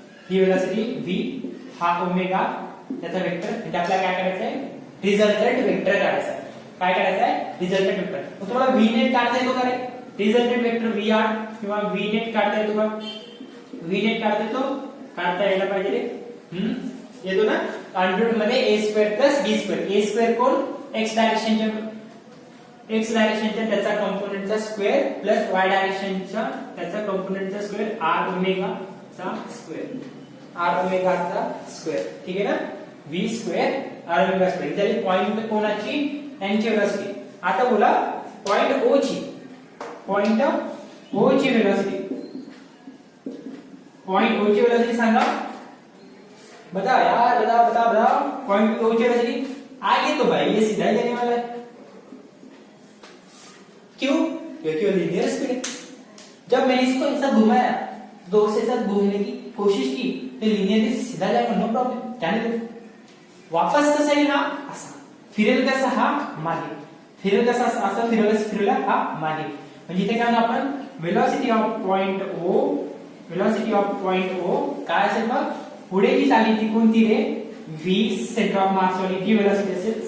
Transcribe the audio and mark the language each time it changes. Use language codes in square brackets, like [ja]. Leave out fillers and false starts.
[mr] ही velocity V, हा omega, त्याचा vector. म्हणजे आपल्याला काय करायचं आहे, रिझल्टंट वेक्टर काढायचा आहे. काय करायचं आहे, रिझल्टंट वेक्टर. मग तुम्हाला V नेट काढता येतो का रे, रिझल्टंट वेक्टर VR किंवा V नेट काढता येतो का, V नेट काढता येतो, काढता यायला पाहिजे रे. येतो ना. अंडर मध्ये a square plus b square. a square कोण, x डायरेक्शनच्या त्याचा कंपोनेंटचा स्क्वेअर प्लस y डायरेक्शनच्या त्याचा कंपोनेंटचा स्क्वेअर, r ओमेगा चा स्क्वेअर, r ओमेगा चा स्क्वेअर. ठीक आहे ना, v square r omega square. इथे पॉइंट कोणाची, n ची वेलोसिटी. आता बोला पॉइंट o ची, पॉइंट o ची वेलोसिटी, पॉइंट o ची वेलोसिटी सांगा. [hi] बता यार, बता [mr] पॉइंट o ची वेलोसिटी. [hi] आगे तो भाई ये सीधा जाने वाला है. क्यों, क्योंकि वो लीनियर स्पीड है. जब मैंने इसको ऐसा घुमाया, दो से साथ घूमने की कोशिश की, तो लीनियरली सीधा जाएगा, नो प्रॉब्लम, जाने दो. [mr] वापस कसा येईल हा, असा फिरेल, कसा हा मागे फिरेल, कसा असा फिरवला हा मागे. म्हणजे इथे काय आपण velocity of point O, velocity of point O काय असेल, मग पुढे जी चालली ती कोणती रे, v सेंटर ऑफ मास वाली जी वेलोसिटी असेल.